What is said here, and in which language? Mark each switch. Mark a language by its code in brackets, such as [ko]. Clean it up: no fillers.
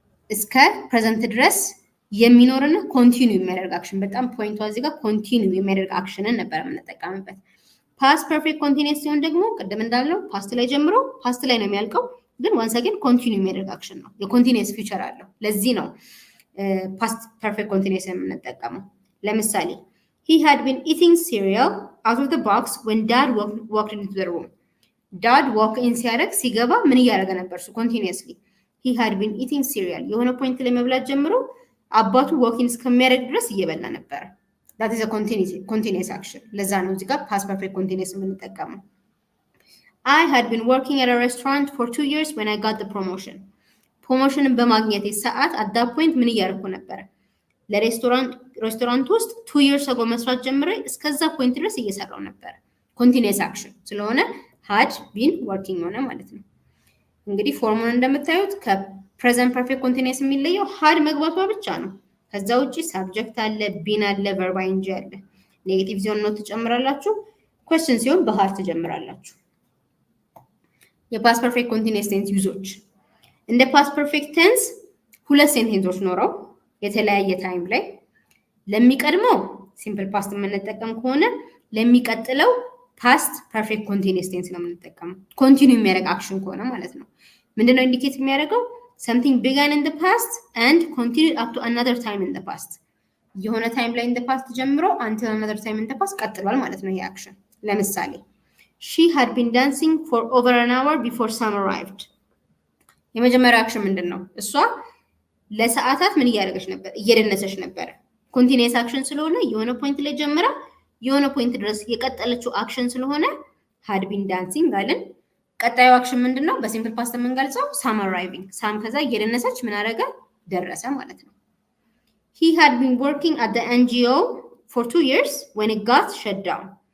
[am] እስከ ፕሬዘንት ድረስ የሚኖርና ኮንቲኒው የሚያደርግ አክሽን። በጣም ፖይንቷ እዚህ ጋር ኮንቲኒው የሚያደርግ አክሽንን ነበር የምንጠቀምበት። ፓስት ፐርፌክት ኮንቲኒየስ ሲሆን ደግሞ ቅድም እንዳለው ፓስት ላይ ጀምሮ ፓስት ላይ ነው የሚያልቀው፣ ግን ዋንስ አገን ኮንቲኒው የሚያደርግ አክሽን ነው። የኮንቲኒየስ ፊውቸር አለው። ለዚህ ነው ፓስት ፐርፌክት ኮንቲኒየስ የምንጠቀመው። ለምሳሌ [en] he had been eating cereal out of the box when dad walked into the room. dad walk in [am] ሲያደርግ ሲገባ ምን እያደረገ ነበር? [en] እሱ ኮንቲኒየስሊ he had been eating cereal [am] የሆነ ፖይንት ላይ መብላት ጀምሮ አባቱ [en] walk in [am] እስከሚያደርግ ድረስ እየበላ ነበር። [en] that is a continuous action። [am] ለዛ ነው እዚህ ጋር [en] past perfect continuous የምንጠቀመው። I had been working at a restaurant for 2 years when I got the promotion. [am] ፕሮሞሽንን በማግኘት ሰዓት [en] at that point [am] ምን እያደረኩ ነበር? ለሬስቶራንት ውስጥ [en] 2 years ago [am] መስራት ጀምሬ እስከዛ ፖይንት ድረስ እየሰራው ነበር። continuous action ስለሆነ [en] had been working [am] ሆነ ማለት ነው። እንግዲህ ፎርሙን እንደምታዩት ከፕሬዘንት ፐርፌክት ኮንቲኒየስ የሚለየው had መግባቷ ብቻ ነው። ከዛ ውጪ ሳብጀክት አለ፣ ቢን አለ፣ ቨርብ አይንጂ አለ። ኔጌቲቭ ሲሆን ነው ትጨምራላችሁ፣ ኩዌስችን ሲሆን በሃድ ትጀምራላችሁ። የፓስት ፐርፌክት ኮንቲኒየስ ቴንስ ዩዞች እንደ ፓስት ፐርፌክት ቴንስ ሁለት ሴንቴንሶች ኖረው የተለያየ ታይም ላይ ለሚቀድመው ሲምፕል ፓስት የምንጠቀም ከሆነ ለሚቀጥለው ፓስት ፐርፌክት ኮንቲኒየስ ቴንስ ነው የምንጠቀመው። ኮንቲኒው የሚያደርግ አክሽን ከሆነ ማለት ነው። ምንድነው ኢንዲኬት የሚያደርገው? [en] something began in the past and continued up to another time in the past። [am] የሆነ ታይም ላይ [en] in the past ጀምሮ until another time in the past [am] ቀጥሏል ማለት ነው ይሄ አክሽን። [en] ለምሳሌ she had been dancing for over an hour before Sam arrived። [am] የመጀመሪያው አክሽን ምንድነው? እሷ ለሰዓታት ምን እያደረገች ነበር? እየደነሰች ነበር። ኮንቲኒየስ አክሽን ስለሆነ የሆነ ፖይንት ላይ ጀምራ የሆነ ፖይንት ድረስ የቀጠለችው አክሽን ስለሆነ [en] had been dancing [am] አለን። ቀጣዩ አክሽን ምንድነው? በሲምፕል ፓስት የምንገልጸው ሳም arriving። ሳም ከዛ እየደነሰች ምን አደረገ? ደረሰ ማለት ነው። [en] he had been working at the NGO for 2 years when it got shut down።